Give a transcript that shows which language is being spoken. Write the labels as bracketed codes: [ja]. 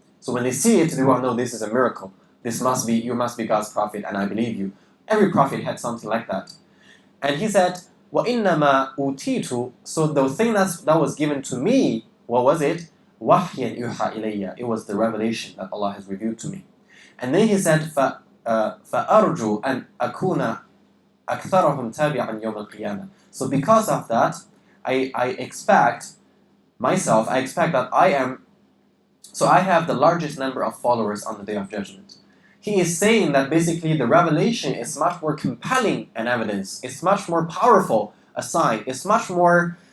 [en] So when they see it, they will know this is a miracle. You must be God's prophet, and I believe you. Every prophet had something like that. And he said, [ar] وَإِنَّمَا أُوتِيتُ. [en] So the thing that was given to me, what was it? [ar] وَحْيًا يُوحَى إِلَيَّ. [en] It was the revelation that Allah has revealed to me. And then he said, [ar] فَأَرْجُو أَنْ أَكُونَ أَكْثَرَهُمْ تَابِعًا يَوْمَ الْقِيَامَةِ. [en] So because of that, I expect that I have the largest number of followers on the Day of Judgment. He is saying that basically the revelation is much more compelling an evidence. It's much more powerful a sign. It's much more